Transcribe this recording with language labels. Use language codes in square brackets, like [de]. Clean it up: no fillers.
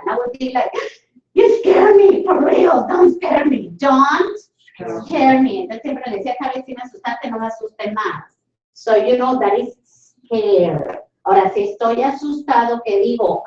[en] And I would be like, you scare me, for real, don't scare me. Don't scare me. [es] Entonces siempre le decía, cada vez si me asustaste, no me asuste más. [en] So, you know, that is scared. [es] Ahora, si estoy asustado, ¿qué digo?